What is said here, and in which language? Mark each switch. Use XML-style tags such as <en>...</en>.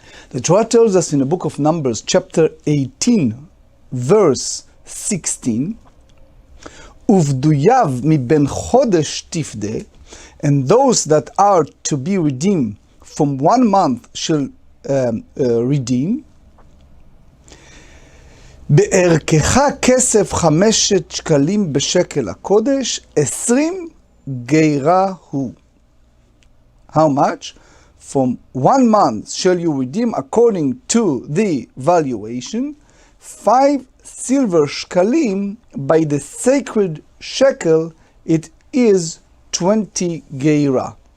<en>the Torah tells us in the book of Numbers, chapter 18, verse 16,</en> <he>Uvduyav mi ben chodesh tifde,</he> <en>and those that are to be redeemed from 1 month shall redeem.</en> <he>בערכך כסף 5 שקלים בשקל הקודש, 20 גיירה הוא.</he> <en>How much? From 1 month shall you redeem according to the valuation, 5 silver shkalim by the sacred shekel, it is 20 geira.</en>